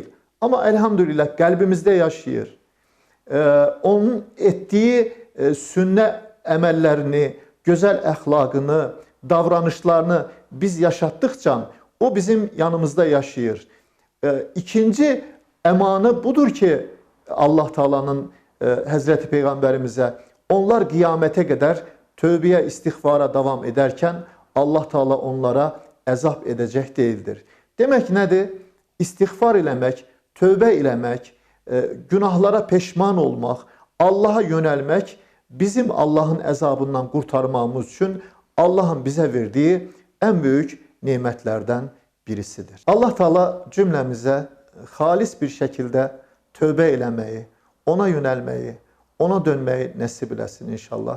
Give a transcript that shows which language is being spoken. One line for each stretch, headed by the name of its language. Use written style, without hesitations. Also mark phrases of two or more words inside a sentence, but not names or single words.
Azerbaijani: Amma elhamdülillah qəlbimizdə yaşayır. Onun etdiyi sünnə əməllərini, gözəl əxlaqını, davranışlarını biz yaşatdıqca o bizim yanımızda yaşayır.
Turkish: İkinci emanı budur ki Allah Teala'nın Hazreti Peygamberimize, onlar kıyamete kadar tövbeye, istiğfara devam ederken Allah Teala onlara əzab edecek değildir.
Azerbaijani: Demek nedir? İstiğfar eləmək, tövbə eləmək, günahlara peşman olmaq,
Turkish: Allah'a yönelmek bizim Allah'ın əzabından kurtarmamız için Allah'ın bize verdiği en büyük nimetlerden birisidir. Allah Teala cümlemize halis bir şekilde tövbe eləməyi, ona yönelmeyi, ona dönmeyi nasip eləsin inşallah.